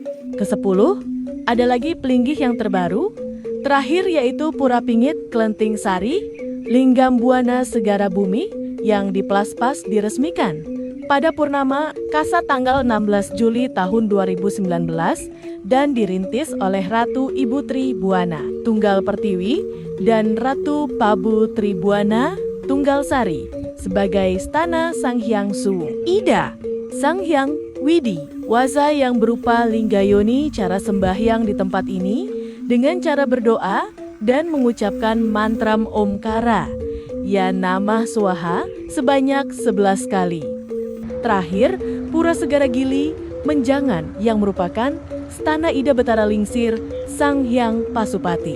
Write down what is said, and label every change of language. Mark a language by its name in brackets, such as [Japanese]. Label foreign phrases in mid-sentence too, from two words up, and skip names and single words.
[Indonesian] Ke-10 ada lagi pelinggih yang terbaru. Terakhir yaitu Pura Pingit Klenting Sari, Linggam Buana Segara Bumi yang di Plaspas diresmikan pada purnama Kasa tanggal 16 Juli tahun 2019 dan dirintis oleh Ratu Ibu Tri Buana Tunggal Pertiwi dan Ratu Pabu Tri Buana Tunggal Sari sebagai Stana Sang Hyang Suwung. Ida Sang Hyang Widi Waza yang berupa Linggayoni. Cara sembahyang di tempat ini dengan cara berdoa dan mengucapkan mantram [Sanskrit] Omkara, ya Namah Swaha [Indonesian] sebanyak 11 kali. Terakhir, Pura Segara Gili Menjangan yang merupakan Stana Ida Betara Lingsir Sang Hyang Pasupati.